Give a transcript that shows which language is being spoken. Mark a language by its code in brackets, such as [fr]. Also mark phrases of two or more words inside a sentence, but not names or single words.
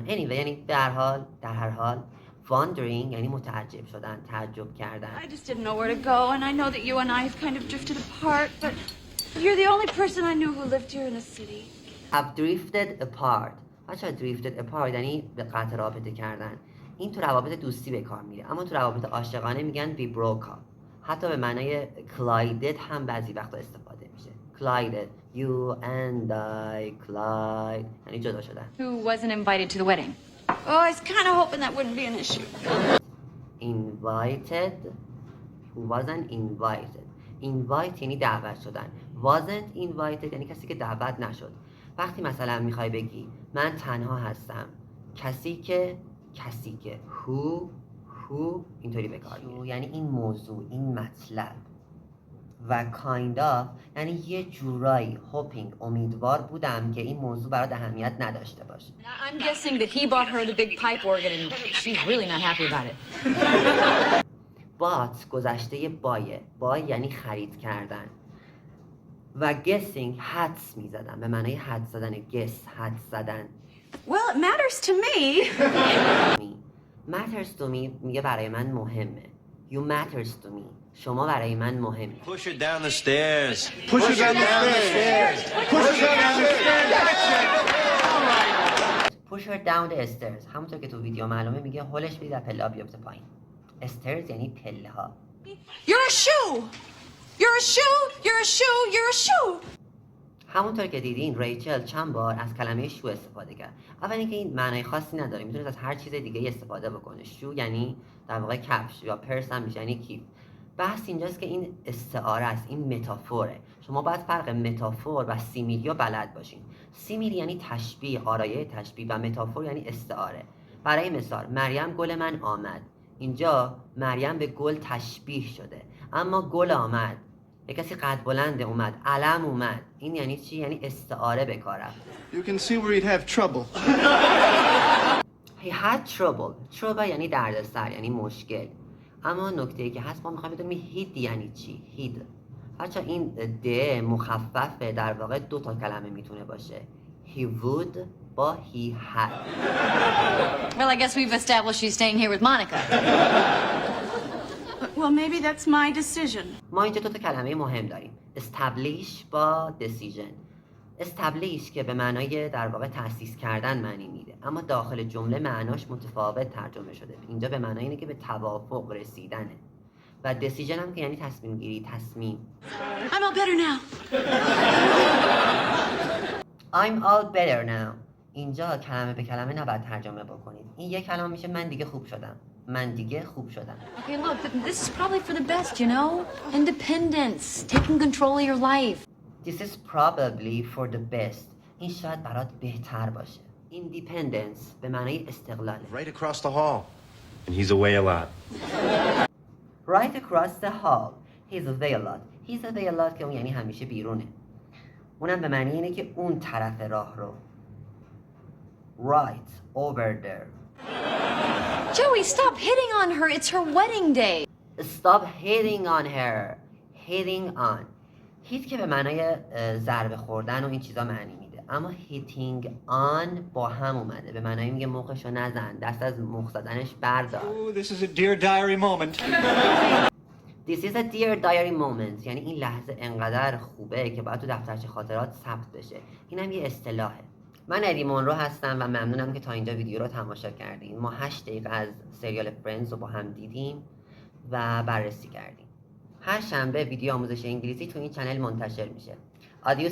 [fa] anyway یعنی در هر حال. wondering یعنی متعجب شدن، تعجب کردن. [en] I just didn't know where to go, and I know that you and I have kind of drifted apart, but you're the only person I knew who lived here in the city. I've drifted apart. [fa] بچه‌ها [en] drifted apart [fa] یعنی به قطع رابطه کردن. این تو روابط دوستی به کار میره، اما تو روابط عاشقانه میگن [en] we broke up. [fa] حتی به معنای collided هم بعضی وقتا استفاده میشه. [en] collided you and I collide [fa] یعنی جدا شدن. [en] Who wasn't invited to the wedding? Oh, I was kind of hoping that wouldn't be an issue. invited who wasn't invited. [fa] invite یعنی دعوت شدن. [en] wasn't invited [fa] یعنی کسی که دعوت نشد. وقتی مثلا میخوای بگی من تنها هستم، کسی که who اینطوری به کار میره. یعنی این موضوع، این مطلب. و [en] kind of [fa] یعنی یه جورایی hoping امیدوار بودم که این موضوع برات اهمیت نداشته باشه. [en] I'm guessing that he bought her the big pipe organ and she's really not happy about it. [fa] bought گذشته بایه. buy یعنی خرید کردن. و guessing حدس میزدن به معنای حدس زدن. guess حدس زدن. [en] Well, it matters to me. matters to me [fa] میگه برای من مهمه. [en] you matters to me [fa] شما برای من مهمی. [en] Push her down the stairs. Push her down the stairs. Push her down the stairs. push her down the stairs [fa] همونطور که تو ویدیو معلومه میگه هولش بدید از پله ها بیفته پایین. stairs یعنی پله ها. [en] You're a shoe. You're a shoe. You're a shoe. You're a shoe. [fa] همونطور که دیدین ریچل چند بار از کلمه شو استفاده کرد. اول اینکه این معنای خاصی نداره، میتونید از هر چیز دیگه استفاده بکنه. شو یعنی در واقع کفش یا پرس هم میشه یعنی کیف. بحث اینجاست که این استعاره است، این متافوره. شما باید فرق متافور و سیمیلی رو بلد باشین. سیمیلی یعنی تشبیه، آرایه تشبیه و متافور یعنی استعاره. برای مثال مریم گل من آمد. اینجا مریم به گل تشبیه شده، اما گل آمد. یک کسی قد بلند اومد، علم اومد. این یعنی چی؟ یعنی استعاره به کار رفت. [en] You can see where he'd have trouble. He had trouble. trouble [fa] یعنی دردسر، یعنی مشکل. اما نکته‌ای که هست ما می‌خوایم بدونیم هید یعنی چی؟ هید. بچه‌ها این د مخففه، در واقع دو تا کلمه میتونه باشه. [en] He would با he had. Well, I guess we've established she's staying here with Monica. Well, maybe that's my decision. [fa] ما اینجا دو تا کلمه مهم داریم. establish با decision. establish که به معنای در واقع تأسیس کردن معنی میده، اما داخل جمله معناش متفاوت ترجمه شده. اینجا به معنای اینه که به توافق رسیدنه. و decision هم که یعنی تصمیم گیری، تصمیم. [en] I'm all better now. I'm all better now. [fa] اینجا کلمه به کلمه نباید ترجمه بکنید. این یک کلمه میشه من دیگه خوب شدم. من دیگه خوب شدم. [en] Okay, look, this is probably for the best, you know? Independence, taking control of your life. This is probably for the best. [fa] این شاید برات بهتر باشه. Independence به معنای استقلال. [en] Right across the hall. And he's away a lot. Right across the hall. He's away a lot. He's away a lot [fa] که اون یعنی همیشه بیرونه. اونم به معنی اینه که اون طرف راه رو. [en] Right over there. Joey, stop hitting on her. It's her wedding day. Stop hitting on her. Hitting on. [fa] hit که به معنای ضربه خوردن و این چیزا معنی میده، اما [en] hitting on [fa] با هم اومده، به معنای میگه مخشو نزن، دست از مخ زدنش بردار. [en] Oh, this is a dear diary moment. This is a dear diary moment [fa] یعنی این لحظه انقدر خوبه که باید تو دفترچه خاطرات ثبت بشه. اینم یه اصطلاحه. من ادی مونرو هستم و ممنونم که تا اینجا ویدیو رو تماشا کردین. ما 8 دقیقه از سریال فرندز رو با هم دیدیم و بررسی کردیم. هر شنبه ویدیو آموزش انگلیسی تو این چنل منتشر میشه.